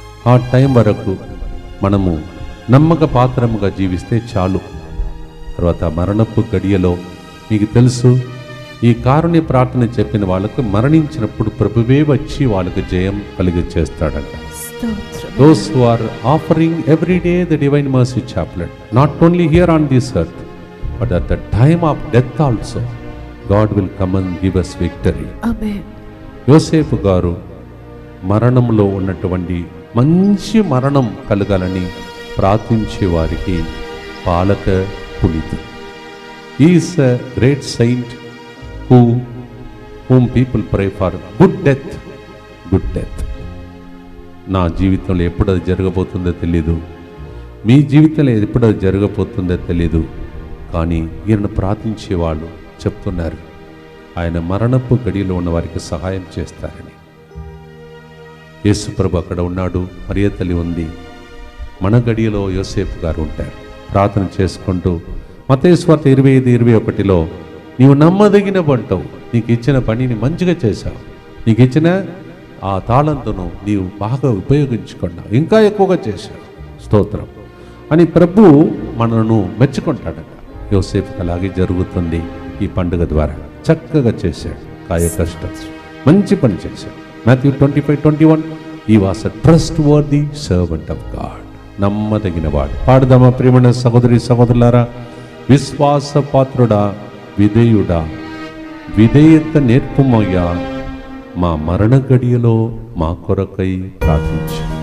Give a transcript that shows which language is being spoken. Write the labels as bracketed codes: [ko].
[te] ఆ టైం వరకు మనము నమ్మక పాత్రముగా జీవిస్తే చాలు. తర్వాత మరణపు గడియలో మీకు తెలుసు, ఈ కారుణ్య ప్రార్థన చెప్పిన వాళ్ళకు మరణించినప్పుడు ప్రభువే వచ్చి వాళ్ళకి జయం కలిగి చేస్తాడంట. [en] Those who are offering every day the Divine Mercy Chaplet, not only here on this earth, but at the time of death also, God will come and give us victory. Amen. [te] యోసేపు గారు మరణంలో ఉన్నటువంటి మంచి మరణం కలగాలని ప్రార్థించే వారికి పాలక పునీతి. [en] He is a great saint whom people pray for good death, good death. [te] నా జీవితంలో ఎప్పుడు అది జరగబోతుందో తెలీదు, మీ జీవితంలో ఎప్పుడు అది జరగబోతుందో తెలీదు, కానీ ఈయనను ప్రార్థించే వాళ్ళు చెప్తున్నారు ఆయన మరణపు గడిలో ఉన్న వారికి సహాయం చేస్తారని. యేసుప్రభు అక్కడ ఉన్నాడు, మరియ తల్లి ఉంది, మన గడియలో యోసేపు గారు ఉంటారు. ప్రార్థన చేసుకుంటూ మత్తయి సువార్త 25:21లో నీవు నమ్మదగిన వంటవు, నీకు ఇచ్చిన పనిని మంచిగా చేశావు, నీకు ఇచ్చిన ఆ తాళంతును నీవు బాగా ఉపయోగించుకున్నావు, ఇంకా ఎక్కువగా చేశావు, స్తోత్రం అని ప్రభు మనను మెచ్చుకుంటాడట. యోసేపుకి అలాగే జరుగుతుంది. ఈ పండుగ ద్వారా చక్కగా చేశాడు, కాయ కష్టం మంచి పని చేశాడు. [en] Matthew 25:21 he was a trustworthy servant of God. [te] నమ్మదగిన వాడు. పాడదామా ప్రియమైన సహోదరి సహోదరులారా, విశ్వాస పాత్రుడా, విధేయుడా, విధేయత నేర్పుమయ్యా, మా మరణ గడియలో మా కొరకై ప్రార్థించు.